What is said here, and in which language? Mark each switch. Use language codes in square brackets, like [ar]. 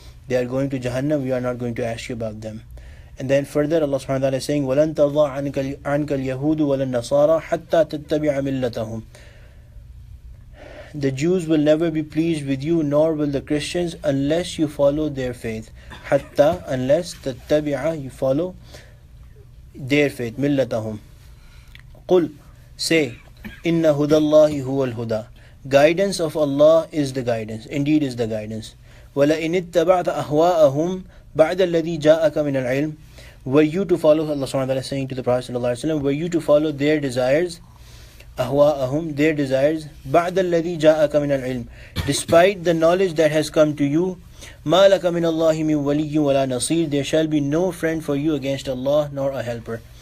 [en] They are going to Jahannam, we are not going to ask you about them. And then further Allah subhanahu wa ta'ala is saying, [ar] وَلَن تَرْضَى عَنْكَ الْيَهُودُ وَلَا النَّصَارَى حَتَّى تَتَّبِعَ مِلَّتَهُمْ. [en] The Jews will never be pleased with you, nor will the Christians, unless you follow their faith. Hatta, unless, [ar] تَتَّبِعَ, [en] you follow their faith, [ar] مِلَّتَهُمْ. قُلْ, [en] say, [ar] إِنَّ هُدَى اللَّهِ هُوَ الْهُدَى. [en] Guidance of Allah is the guidance, indeed is the guidance. [ar] وَلَئِنِ اتَّبَعْتَ أَهْوَاءَهُمْ بَعْدَ الَّذِي جَاءَكَ مِنَ الْعِلْمِ. [en] Were you to follow, Allah subhanahu wa ta'ala is saying to the Prophet sallallahu alaihi wasallam, were you to follow their desires, [ar] أهواءهم, [en] their desires, [ar] بعد الذي جاءك من العلم, [en] despite the knowledge that has come to you, [ar] ما لك من الله من ولي ولا نصير, [en] there shall be no friend for you against Allah nor a helper.